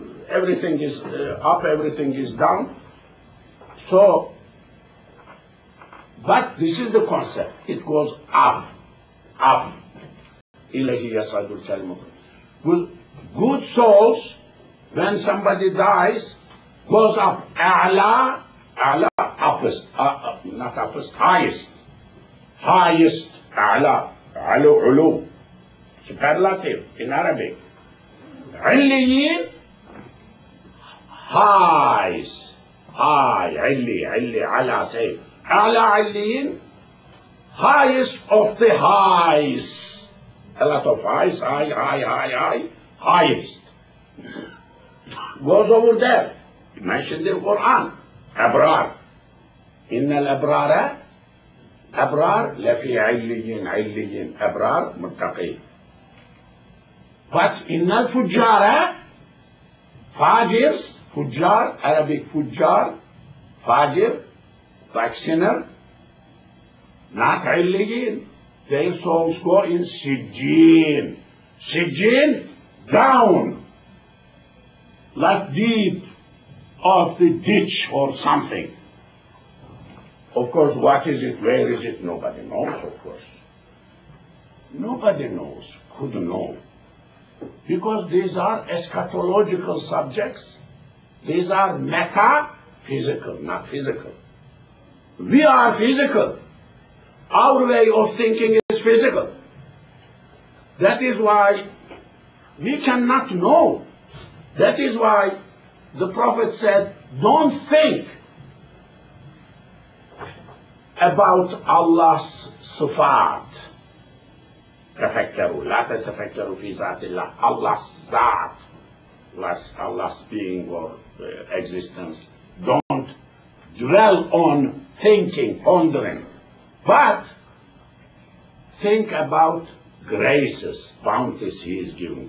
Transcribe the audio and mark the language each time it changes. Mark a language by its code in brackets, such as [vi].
[en] Everything is up, everything is down. So, but this is the concept. It goes up, up. [ar] إِلَيْهِ يَصْعَدُ الْكَلِمُ. [en] Good souls, when somebody dies, goes up. أعلى, أعلى, uppest, not uppest, highest. [ar] Highest, أعلى, علو, علو. Superlative in Arabic. عليين, highs, high, علي, علي, على, say. [en] أعلى عليين, highest of the highs. A lot of highs, high, high, high, high, highest. Goes over there. Mentioned in Quran. Abrar. [ar] إن الأبرار أبرار لفي عليين عليين أبرار متقين. But إن الفجار فاجر فجار Arabic فجار فاجر [en] like sinner not [ar] عليين. [en] Their souls go in Sijjin. Sijjin, down, like deep of the ditch or something. Of course, what is it, where is it, nobody knows, of course. Nobody knows, couldn't know. Because these are eschatological subjects. These are metaphysical, not physical. We are physical. Our way of thinking is physical. That is why we cannot know. That is why the Prophet said, don't think about Allah's sifat. [ar] تفكروا لا تتفكروا في ذات الله. [en] Allah's ذات, Allah's being or existence. Don't dwell on thinking, pondering. But think about graces, bounties He is giving.